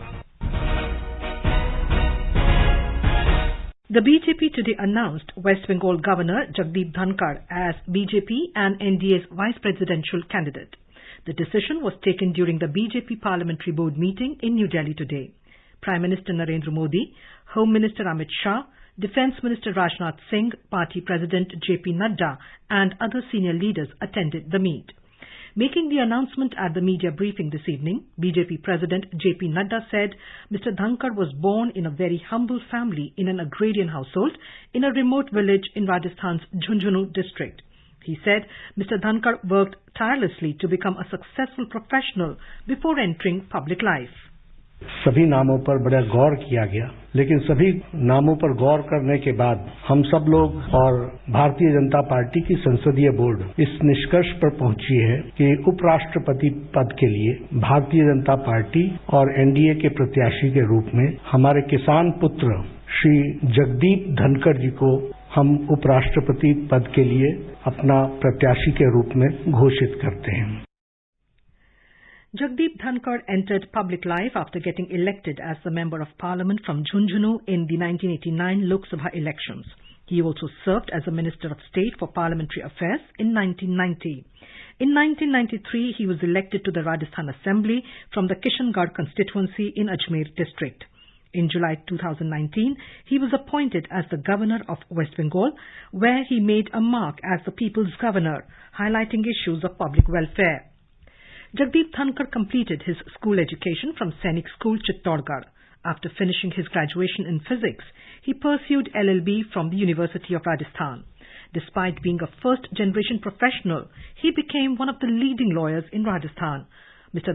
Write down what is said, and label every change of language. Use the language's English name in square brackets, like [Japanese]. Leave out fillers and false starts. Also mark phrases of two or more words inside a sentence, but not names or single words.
[English] The BJP today announced West Bengal Governor Jagdeep Dhankar as BJP and NDA's vice presidential candidate. The decision was taken during the BJP Parliamentary Board meeting in New Delhi today. Prime Minister Narendra Modi, Home Minister Amit Shah, Defence Minister Rajnath Singh, Party President JP Nadda and other senior leaders attended the meet. Making the announcement at the media briefing this evening, BJP President JP Nadda said Mr. Dhankar was born in a very humble family in an agrarian household in a remote village in Rajasthan's Jhunjhunu district. He said Mr. Dhankar worked tirelessly to become a successful professional before entering public life. [Hindi] सभी नामों पर बड़ा गौर किया गया, लेकिन सभी नामों पर गौर करने के बाद हम सब लोग और भारतीय जनता पार्टी की संसदीय बोर्ड इस निष्कर्ष पर पहुंची है कि उपराष्ट्रपति पद के लिए भारतीय जनता पार्टी और एनडीए के प्रत्याशी के रूप में हमारे किसान पुत्र श्री जगदीप धनखड़ जी को हम उपराष्ट्रपति पद के लिए अपना प्रत्याशी के रूप में घोषित करते हैं. [English] Jagdeep Dhankar entered public life after getting elected as the Member of Parliament from Jhunjhunu in the 1989 Lok Sabha elections. He also served as a Minister of State for Parliamentary Affairs in 1990. In 1993, he was elected to the Rajasthan Assembly from the Kishangarh constituency in Ajmer district. In July 2019, he was appointed as the Governor of West Bengal, where he made a mark as the People's Governor, highlighting issues of public welfare. Jagdeep Dhankar completed his school education from Sainik School, Chittorgarh. After finishing his graduation in physics, he pursued LLB from the University of Rajasthan. Despite being a first-generation professional, he became one of the leading lawyers in Rajasthan. Mr.